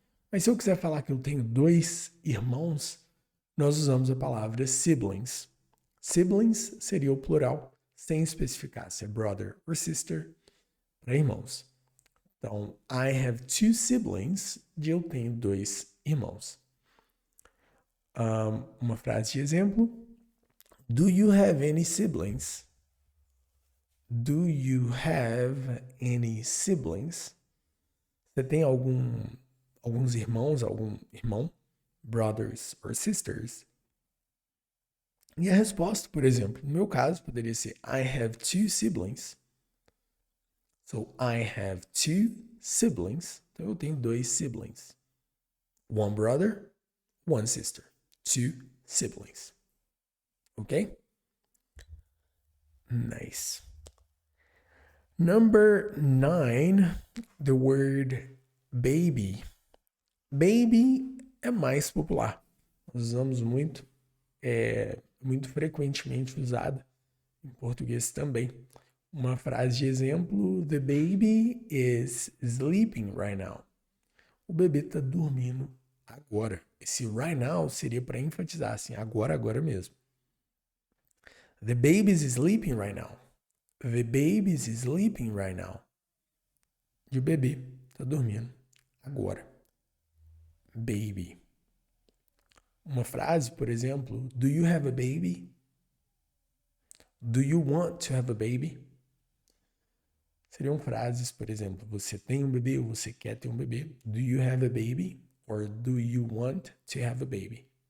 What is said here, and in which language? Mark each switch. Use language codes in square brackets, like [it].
[pt] Mas se eu quiser falar que eu tenho 2 irmãos, nós usamos a palavra siblings. Siblings seria o plural, sem especificar se é [en] brother or sister, [pt] para irmãos. Então, [en] I have 2 siblings, [pt] de eu tenho 2 irmãos. Uma frase de exemplo. [en] Do you have any siblings? Do you have any siblings? [pt] Você tem alguns irmãos, algum irmão? [en] Brothers or sisters? [pt] E a resposta, por exemplo, no meu caso, poderia ser [en] I have 2 siblings. So, I have 2 siblings. [pt] Então, eu tenho 2 siblings. [en] One brother, one sister. 2 siblings. Okay? Nice. Number 9, the word baby. [pt] Baby é mais popular. Nós usamos muito, muito frequentemente usada em português também. Uma frase de exemplo, [en] the baby is sleeping right now. [pt] O bebê está dormindo agora. Esse right now seria para enfatizar assim, agora mesmo. [en] The baby is sleeping right now. The baby is sleeping right now. [pt] E o bebê está dormindo agora. [en] Baby. [pt] Uma frase, por exemplo, [en] do you have a baby? Do you want to have a baby? [pt] Seriam frases, por exemplo, você tem um bebê ou você quer ter um bebê? [en] Do you have a baby? Or do you want to have a baby?